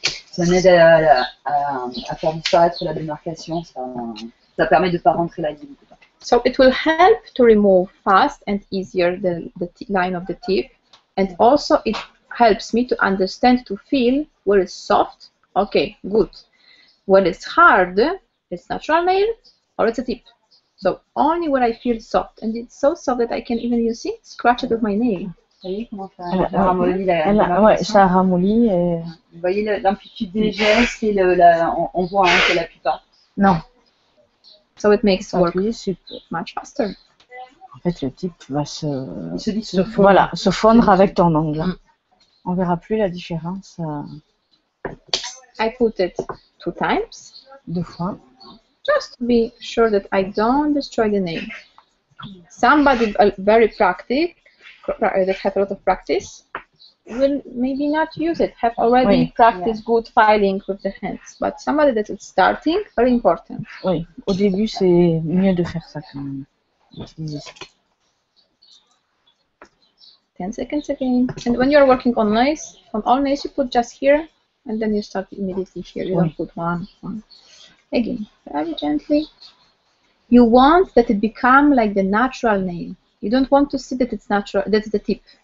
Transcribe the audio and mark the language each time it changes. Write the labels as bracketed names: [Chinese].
[French] Ça aide à faire disparaître la démarcation, ça permet de ne pas rentrer la ligne. [English] So it will help to remove fast and easier the line of the tip, and also it helps me to understand, to feel where it's soft, okay, good. When it's hard, it's natural nail or it's a tip. So only when I feel soft, and it's so soft that I can even, you see, scratch it with my nail. [French] Vous voyez comment ça ramollit la démarcation. Ça ramollit. Vous voyez l'amplitude des gestes et on voit qu'elle appuie pas. Non. [English] So it makes work much faster. [French] En fait, le type va se fondre avec ton ongle. On verra plus la différence. [English] I put it 2 times. [French] 2 fois. [English] Just to be sure that I don't destroy the nail. Somebody very practical, that have a lot of practice, will maybe not use it, have already practiced good filing with the hands. But somebody that is starting, very important. [French] Oui, au début, c'est mieux de faire ça quand même. Utiliser ça. [English] 10 seconds again. And when you're working on nails, on all nails, you put just here, and then you start immediately here. You don't put one. Again, very gently. You want that it become like the natural nail. You don't want to see that it's natural, that's the tip.